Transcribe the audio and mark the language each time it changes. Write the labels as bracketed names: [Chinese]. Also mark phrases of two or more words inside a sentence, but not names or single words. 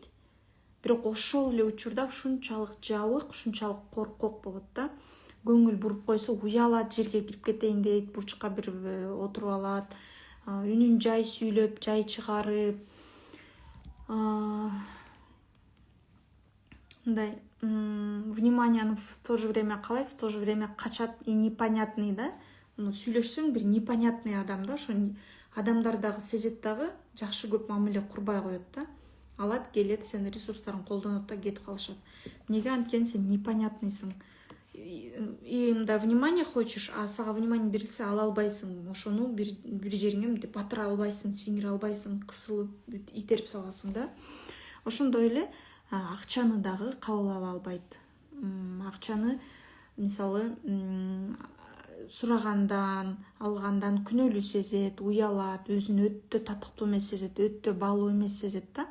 [Kyrgyz] Бирок ошол эле учурда ушунчалык жабык, ушунчалык коркок болот да. Көңүл буруп койсо уялат, жерге кирип кетейин дейт, бурчка бир отуруп алат, үнүн жай сүйлөп, жай чыгарып, мындай вниманияны [Russian] в то же время [Kyrgyz] калай, [Russian] в то же время [Kyrgyz] качат [Russian] и непонятный [Kyrgyz] да. Сүйлөшсөң бир непонятный адам да, ошо адамдар дагы сезет дагы, жакшы көп мамиле курбай коет да. Алат, келет, сен ресурстарын колдонот да кетип калышат. Неге анткени сен непонятныйсың. И мында [Russian] внимание хочешь, [Kyrgyz] а сага внимание берилсе ала албайсың. Ошону бир жериңе мынтип батыра албайсың, сиңире албайсың, кысылып, итерип саласың да. Ошондой эле акчаны дагы кабыл ала албайт. Акчаны мисалы сурагандан, алгандан күнөөлүү сезет, уялат, өзүн өтө татыктуу эмес сезет, өтө баалуу эмес сезет да.